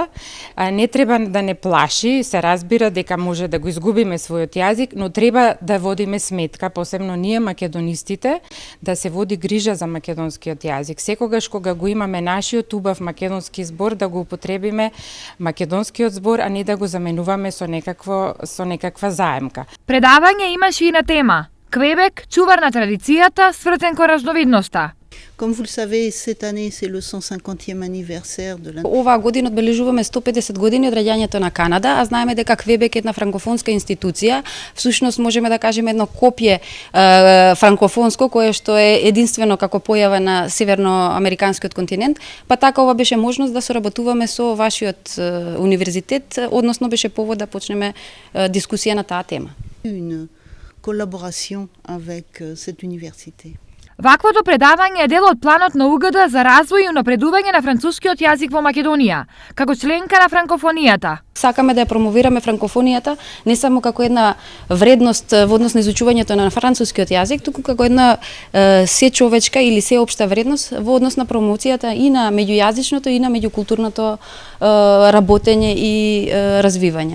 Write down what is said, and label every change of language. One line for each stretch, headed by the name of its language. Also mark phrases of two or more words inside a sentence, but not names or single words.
Macedonian: Не треба да не плаши, се разбира дека може да го изгубиме својот јазик, но треба да водиме сметка, посебно ние македонистите, да се води грижа за македонскиот јазик. Секогаш кога го имаме нашиот убав македонски збор, да го употребиме македонскиот збор, а не да го заменуваме со некаква заемка. Предавање имаше и на тема Квебек, чувар на традицијата, свртен кон разновидноста.
French: Comme vous le savez, cette année, c'est le 150e anniversaire de
Macedonian: Оваа година одбележуваме 150 години од раѓањето на Канада, а знаеме дека Квебек е една франкофонска институција, всушност можеме да кажеме едно копје франкофонско, кое што е единствено како појава на северноамериканскиот континент, па така ова беше можност да соработуваме со вашиот универзитет, односно беше повод да почнеме дискусија на таа тема.
French: Une collaboration avec cette université.
Macedonian: Ваквото предавање е дел од планот на УГД за развој и унапредување на францускиот јазик во Македонија, како членка на франкофонијата. Сакаме да ја промовираме франкофонијата не само како една вредност во однос на изучувањето на францускиот јазик, туку како една сечовечка или сеопшта вредност во однос на промоцијата и на меѓујазичното и на меѓукултурното работење и развивање.